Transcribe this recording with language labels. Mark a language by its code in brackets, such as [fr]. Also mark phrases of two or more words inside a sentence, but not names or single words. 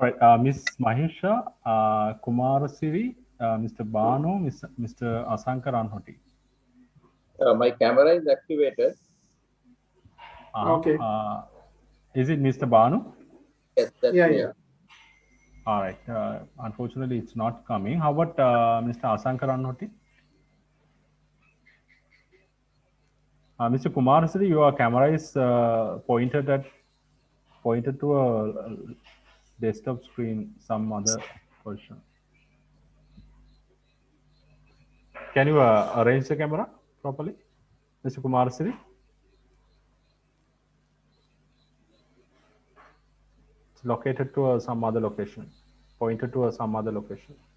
[en] All right, Ms. Mahisha, Kumarasiri, Mr. Banu, Mr. Asankar Anhoti. My camera is activated. Okay. Is it Mr. Banu? Yes, that's Yeah, me. yeah. All right. Unfortunately, it's not coming. How about Mr. Asankar Anhoti? Mr. Kumarasiri, your camera is pointed to a desktop screen, some other version. Can you arrange the camera properly, Mr. Kumarasiri? It's located to some other location, pointed to some other location.